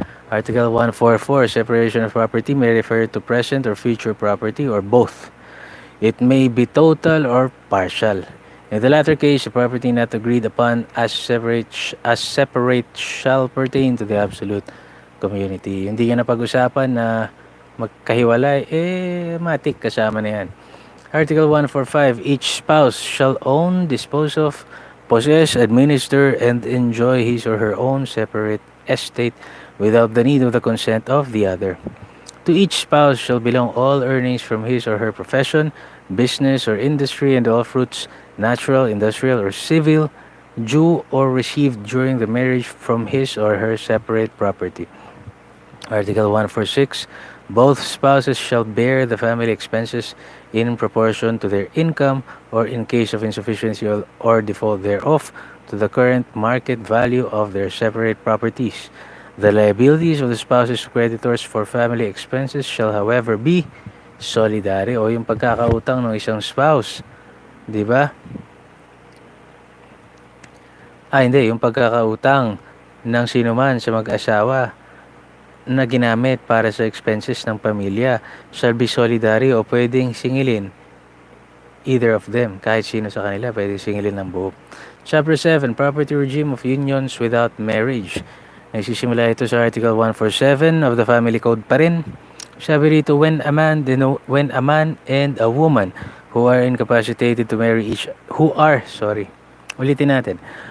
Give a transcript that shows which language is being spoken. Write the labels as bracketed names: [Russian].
[English] Article 144, separation of property may refer to present or future property or both. It may be total or partial. In the latter case, the property not agreed upon as separate shall pertain to the absolute community. [Filipino] Hindi yan napag-usapan na magkahiwalay, matik kasama na yan. [English] Article 145, each spouse shall own, dispose of, possess, administer, and enjoy his or her own separate estate without the need of the consent of the other. To each spouse shall belong all earnings from his or her profession, business, or industry, and all fruits, natural, industrial, or civil, due or received during the marriage from his or her separate property. Article 146, both spouses shall bear the family expenses in proportion to their income, or in case of insufficiency or default thereof, to the current market value of their separate properties. The liabilities of the spouse's creditors for family expenses shall, however, be solidary, [Filipino] o yung pagkakautang ng isang spouse. Di ba? Hindi. Yung pagkakautang ng sinuman sa mag-asawa na ginamit para sa expenses ng pamilya [English] shall be solidary, [Filipino] o pwedeng singilin [English] either of them. [Filipino] Kahit sino sa kanila, pwedeng singilin ng buo. [English] Chapter 7, Property Regime of Unions Without Marriage. [Filipino] Nagsisimula ito sa Article 147 of the Family Code pa rin. Sabi rito, [English] when a man and a woman who are incapacitated to marry [Filipino] ulitin natin.